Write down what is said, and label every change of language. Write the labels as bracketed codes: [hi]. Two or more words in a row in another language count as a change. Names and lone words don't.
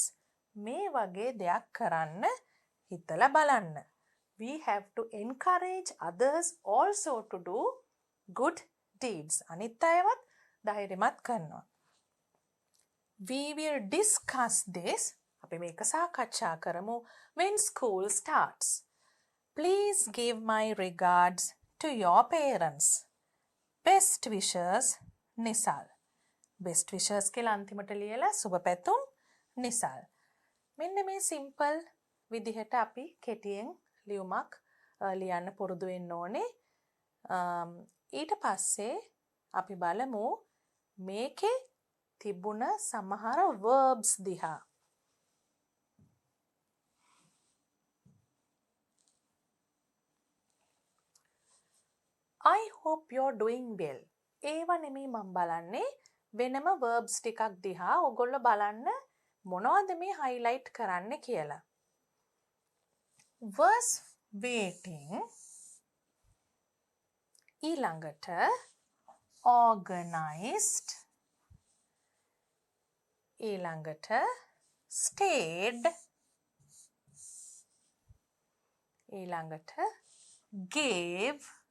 [si] මේ වගේ දෙයක් කරන්න හිතලා බලන්න. [en] We have to encourage others also to do good deeds. [si] අනිත් අයවත් ධෛර්යමත් කරනවා. [en] We will discuss this. [si] අපි මේක සාකච්ඡා කරමු [en] when school starts. Please give my regards to your parents. Best wishes, Nisal. Best wishes [si] කියලා අන්තිමට ලියලා සුබ පැතුම් නිසල්. මෙන්න මේ සිම්පල් විදිහට අපි කෙටියෙන් ලියුමක් ලියන්න පුරුදු වෙන්න ඕනේ. ඊට පස්සේ අපි බලමු මේකේ තිබුණ සමහර verbs දිහා. [en] I hope you're doing well. [si] ඒව නෙමෙයි මම බලන්නේ වෙනම verbs ටිකක් දිහා ඔයගොල්ලෝ බලන්න මොනවද මේ highlight කරන්න කියලා. [en] Was waiting ඊළඟට organized ඊළඟට stayed ඊළඟට gave.